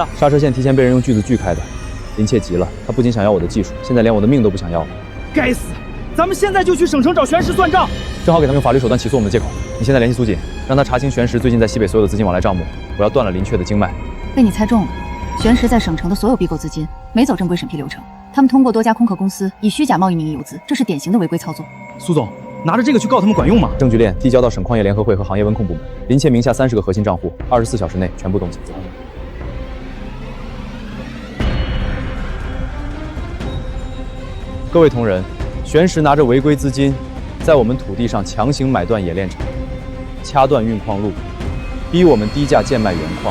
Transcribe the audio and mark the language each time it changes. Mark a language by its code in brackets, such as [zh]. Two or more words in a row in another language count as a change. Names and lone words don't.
[zh] 剎車線提前被人用鋸子鋸開的。林切急了，他不僅想要我的技術，現在連我的命都不想要了。該死！咱們現在就去省城找玄石算賬。正好給他們用法律手段起訴我們的借口。你現在聯繫蘇錦，讓他查清玄石最近在西北所有的資金往來賬目，我要斷了林雀的經脈。被你猜中了，玄石在省城的所有併购資金沒走正規審批流程，他們通過多家空殼公司以虛假貿易名義遊資，這是典型的違規操作。蘇總，拿着這個去告他們管用嗎？證據鏈遞交到省礦業聯合會和行業溫控部門，林切名下30個核心賬戶，24小時內全部凍結。各位同仁，玄石拿着違規資金，在我們土地上強行買斷冶煉廠，掐斷運礦路，逼我們低價賤賣原礦。